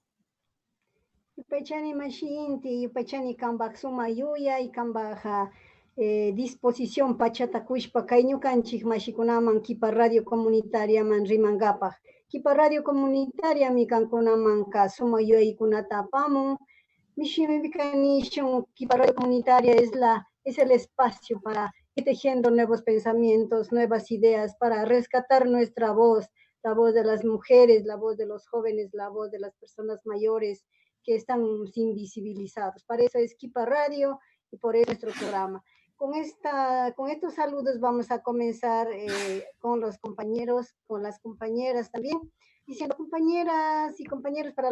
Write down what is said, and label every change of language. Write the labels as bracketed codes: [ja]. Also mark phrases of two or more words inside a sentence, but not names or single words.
[qu] Yupaychani mashi inti, yupaychani kambak suma yuyay, kambak disposición pachatakushpa kay ñukanchik mashikunaman kipa radio comunitaria man rimangapaj. Kipa radio comunitaria mi kankunamanka suma yuyaykunata apamun. [es] Kipa radio comunitaria es el espacio para ir tejiendo nuevos pensamientos, nuevas ideas, para rescatar nuestra voz, la voz de las mujeres, la voz de los jóvenes, la voz de las personas mayores que están invisibilizados. Para eso es Kipa Radio y por eso es nuestro programa. Con estos saludos vamos a comenzar con los compañeros, con las compañeras también, diciendo compañeras y compañeros para